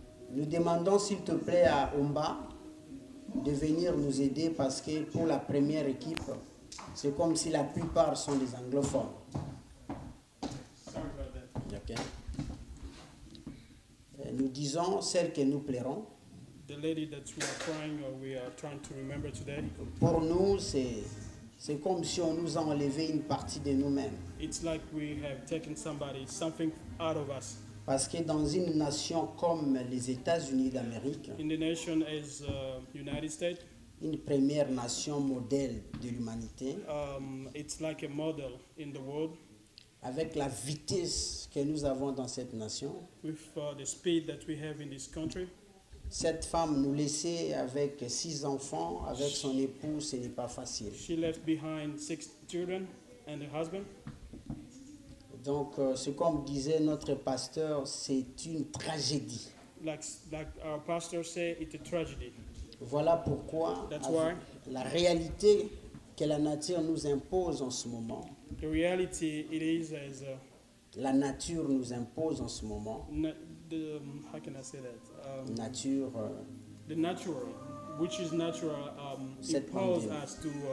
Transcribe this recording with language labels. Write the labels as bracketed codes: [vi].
[fr] Nous demandons s'il te plaît à Omba de venir nous aider parce que pour la première équipe, c'est comme si la plupart sont des anglophones. [en] Okay. [fr] Nous disons celle que nous plairons. [en] The lady that we are crying or we are trying to remember today. [fr] Pour nous, c'est comme si on nous a enlevé une partie de nous-mêmes. [en] It's like we have taken something out of us. [fr] Parce que dans une nation comme les États-Unis d'Amérique, [en] in the nation as United States, [fr] une première nation modèle de l'humanité, [en] it's like a model in the world. [fr] Avec la vitesse que nous avons dans cette nation, [en] with the speed that we have in this country, [fr] cette femme nous laissait avec 6 enfants, avec son époux, ce n'est pas facile. [en] She left behind 6 children and a husband. [fr] Donc, c'est comme disait notre pasteur, c'est une tragédie. [en] Like our pastor said, it's a tragedy. [fr] Voilà pourquoi la réalité que la nature nous impose en ce moment. [en] The reality it is as [fr] la nature nous impose en ce moment. [en] How can I say that? Nature. The natural, which is natural, impose us to.